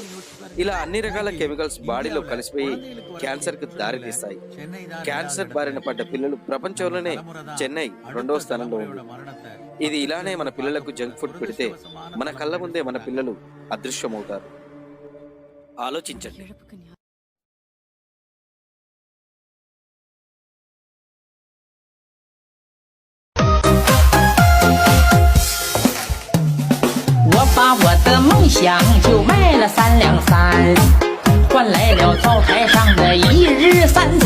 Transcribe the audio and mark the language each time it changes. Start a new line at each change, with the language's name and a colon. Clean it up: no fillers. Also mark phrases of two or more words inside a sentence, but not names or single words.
Telugu: ఇలా అన్ని రకాల
English: chemicals body
Telugu: కలిసిపోయి క్యాన్సర్ కు దారి తీస్తాయి. క్యాన్సర్ బారిన పడ్డ పిల్లలు ప్రపంచంలోనే చెన్నై రెండవ స్థానంలో ఉంది. ఇది ఇలానే మన పిల్లలకు
English: junk food
Telugu: పెడితే మన కళ్ళ ముందే మన పిల్లలు అదృశ్యమవుతారు. ఆలోచించండి.
Chinese: 我把我的梦想就卖了3两3，换来了灶台上的一日3餐。